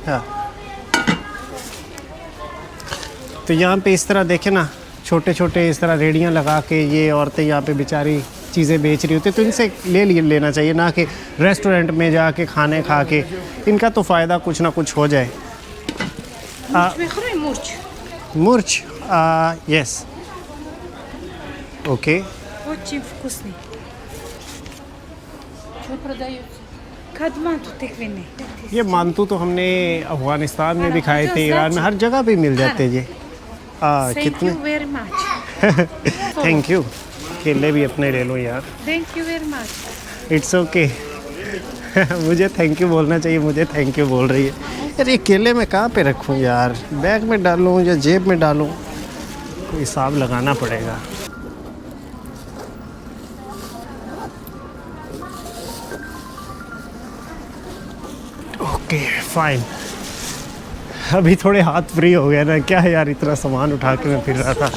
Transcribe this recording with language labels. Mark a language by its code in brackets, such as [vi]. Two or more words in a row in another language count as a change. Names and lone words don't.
[ur] ہاں تو یہاں پہ اس طرح دیکھیں نا چھوٹے چھوٹے اس طرح ریڑیاں لگا کے یہ عورتیں یہاں پہ بیچاری چیزیں بیچ رہی ہوتی تو ان سے لینا چاہیے، نہ کہ ریسٹورنٹ میں جا کے کھانے کھا کے، ان کا تو فائدہ کچھ نہ کچھ ہو جائے۔ [en] مرچ yes okay. [ru] Очень вкусный. Что продается? Кадманту тыквенный. [ur] یہ مانتو تو ہم نے افغانستان میں بھی کھائے تھے، ایران میں ہر جگہ پہ مل جاتے ہیں یہ۔ [en] Thank [ur] کتنے [en] you very much. thank you. [ur] کیلے بھی اپنے لے لو یار، [en] Thank you very much. it's okay. [ur] مجھے [en] thank you [ur] بولنا چاہیے، مجھے [en] thank you [ur] بول رہی ہے یار۔ یہ کیلے میں کہاں پہ رکھوں یار، بیگ میں ڈالوں یا جیب میں ڈالوں، کوئی حساب لگانا پڑے گا۔ [en] okay fine, [ur] ابھی تھوڑے ہاتھ فری ہو گیا نا، کیا ہے یار اتنا سامان اٹھا کے میں پھر رہا تھا۔